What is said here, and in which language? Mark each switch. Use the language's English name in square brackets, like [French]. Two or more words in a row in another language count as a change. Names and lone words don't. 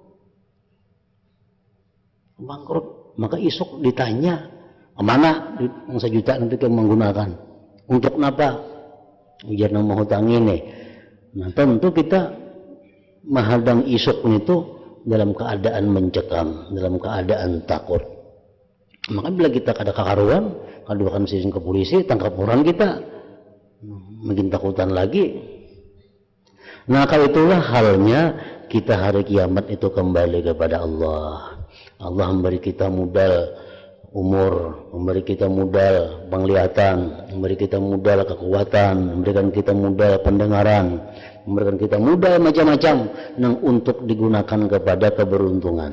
[Indonesian] Maka isuk ditanya, kemana duit yang 1 juta nanti kita menggunakan? Untuk kenapa? Ujar nama hutang ini. Nah, tentu kita menghadang isuk itu dalam keadaan mencekam, dalam keadaan takut. [Banjar] Maka bila kita kada kakaruan, kaduakan sidin ke polisi, tangkap orang kita, makin takutan lagi. [Indonesian] Nah, kalau itulah halnya kita hari kiamat itu kembali kepada Allah. Allah memberi kita modal umur, memberi kita modal penglihatan, memberi kita modal kekuatan, memberikan kita modal pendengaran, memberikan kita modal macam-macam yang untuk digunakan kepada keberuntungan.